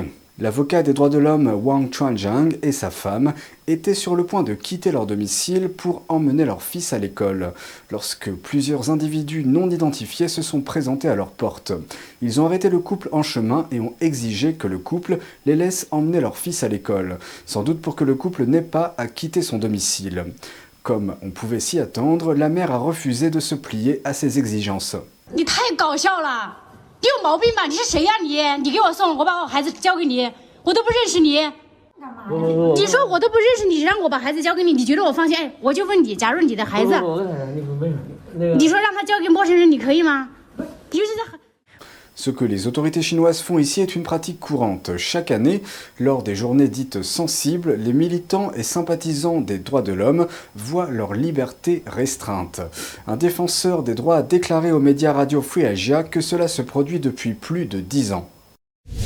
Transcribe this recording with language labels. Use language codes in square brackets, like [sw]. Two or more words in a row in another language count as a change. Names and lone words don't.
[fr] L'avocat des droits de l'homme Wang Chuanjiang et sa femme étaient sur le point de quitter leur domicile pour emmener leur fils à l'école, lorsque plusieurs individus non identifiés se sont présentés à leur porte. Ils ont arrêté le couple en chemin et ont exigé que le couple les laisse emmener leur fils à l'école, sans doute pour que le couple n'ait pas à quitter son domicile. Comme on pouvait s'y attendre, la mère a refusé de se plier à ces exigences. [zh] 你有毛病吧？你是谁呀你？你给我送，我把我孩子交给你，我都不认识你。你说我都不认识你，让我把孩子交给你，你觉得我放心？哎，我就问你，假如你的孩子，你说让他交给陌生人，你可以吗？你就是在。 [fr] Ce que les autorités chinoises font ici est une pratique courante. Chaque année, lors des journées dites sensibles, les militants et sympathisants des droits de l'homme voient leur liberté restreinte. Un défenseur des droits a déclaré aux médias Radio Free Asia que cela se produit depuis plus de 10 ans.